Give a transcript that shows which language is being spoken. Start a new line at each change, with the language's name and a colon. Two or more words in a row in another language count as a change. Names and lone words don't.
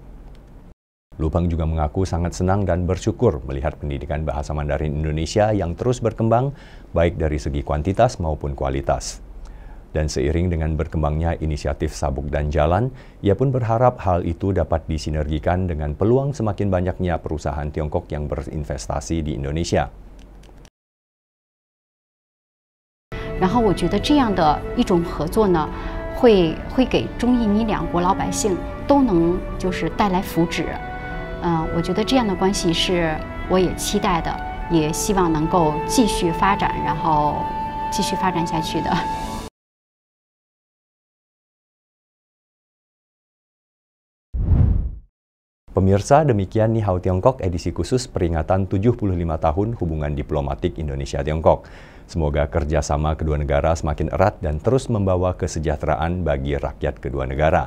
Indonesian: Lubhang juga mengaku sangat senang dan bersyukur melihat pendidikan bahasa Mandarin Indonesia yang terus berkembang baik dari segi kuantitas maupun kualitas. Dan seiring dengan berkembangnya inisiatif Sabuk dan Jalan, ia pun berharap hal itu dapat disinergikan dengan peluang semakin banyaknya perusahaan Tiongkok yang berinvestasi di Indonesia.
Chinese: 然后我觉得这样的一种合作呢，会给中印尼两国老百姓都能就是带来福祉。我觉得这样的关系是我也期待的，也希望能够继续发展，然后继续发展下去的。
Indonesian: Pemirsa, demikian Ni Hao Tiongkok edisi khusus peringatan 75 tahun hubungan diplomatik Indonesia-Tiongkok. Semoga kerjasama kedua negara semakin erat dan terus membawa kesejahteraan bagi rakyat kedua negara.